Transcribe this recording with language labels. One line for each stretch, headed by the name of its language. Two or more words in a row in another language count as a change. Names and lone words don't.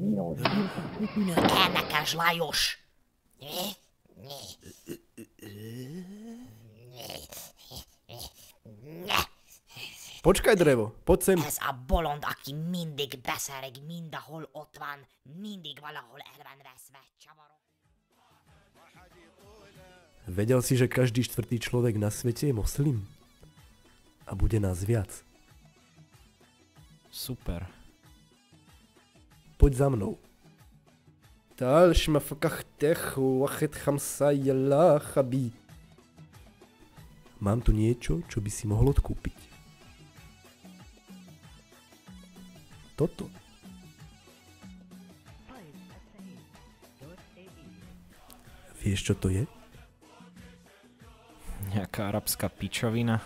Hungarian: Énekes Lajos!
Slovak: Počkaj, drevo, poď sem.
Hungarian: Ez a bolond, aki mindig beszereg, mindahol ott van, mindig valahol el van veszve, csavarok.
Slovak: Vedel si, že každý štvrtý človek na svete je moslim? A bude nás viac. Super. Poď za mnou. تعال شمفكخ تخ واخد خمسة يلا خبي. Mám tu niečo, čo by si mohol odkúpiť. Toto. Vieš, čo to je? Nejaká arabská pičovina.